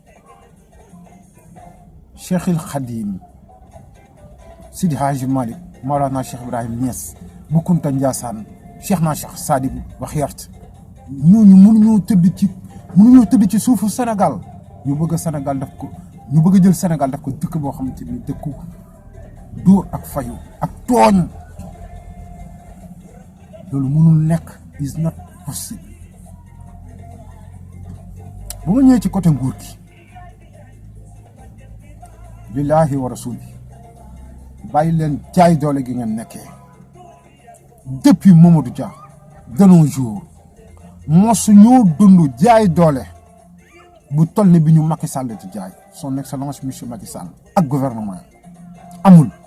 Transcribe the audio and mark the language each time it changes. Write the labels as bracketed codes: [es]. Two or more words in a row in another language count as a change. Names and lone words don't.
[wo] Cheikhul Khadim Sidi Hadji Malick Maolana Cheikh Ibrahim Niass Bu Kunta Ndiassane Cheikh na Cheikh Sadibou Waxyart ñooñu mënuñoo tëdd ci suufu Sénégal ñu bëgg Sénégal def ko ñu bëgg jël Sénégal def ko dëkk boo xamante ni dëkku dóor ak fayu ak tooñ loolu mënul nekk [en] is not possible. [wo] bu ma ñëwee ci côté nguur gi [ar] بالله ورسولي [wo] bàyyi leen jaay doole gi ngeen nekkee depuis Mamadou Dia [fr] de nos jours [wo] mosu ñoo dund jaay doole bu toll ni bi ñu Macky Sall di jaay [fr] son excellence monsieur [wo] Macky Sall ak gouvernement amul.